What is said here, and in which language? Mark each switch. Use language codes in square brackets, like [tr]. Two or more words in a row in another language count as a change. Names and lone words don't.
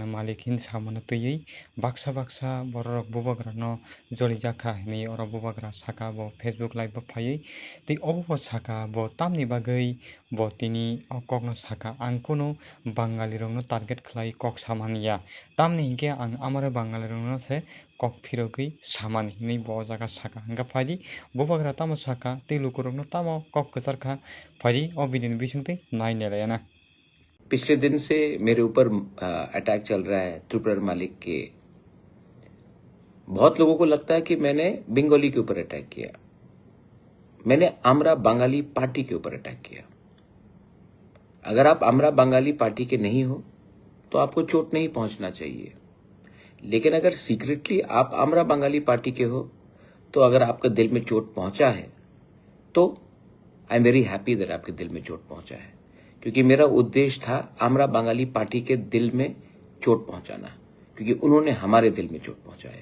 [trp] malik hin samano tui baksa baksa borok bubagra no jolijaka hinui oro bubagra saka bo [en] Facebook live [trp] bo phaiui tei obo bo saka bo tamni bagui bo tini o kokno saka ang kuno bangali rok no target khlai kok samania tamni hinkhe ang amara bangali rok no se kok phirogui samani hinui bo jaga saka hingka phai bubagra tamo saka tei lukurok no tamo kok kwchar kha phai o video ni bisingtwi naina rayana। [hi] पिछले दिन से मेरे ऊपर अटैक चल रहा है त्रिपुरा मालिक के। बहुत लोगों को लगता है कि मैंने बंगाली के ऊपर अटैक किया। मैंने आमरा बंगाली पार्टी के ऊपर अटैक किया। अगर आप आमरा बंगाली पार्टी के नहीं हो तो आपको चोट नहीं पहुंचना चाहिए, लेकिन अगर सीक्रेटली आप आमरा बंगाली पार्टी के हो तो अगर आपका दिल में चोट पहुंचा है तो [en] I am very happy that [hi] आपके दिल में चोट पहुंचा है, क्योंकि मेरा उद्देश्य था आमरा बंगाली पार्टी के दिल में चोट पहुंचाना, क्योंकि उन्होंने हमारे दिल में चोट पहुंचाया।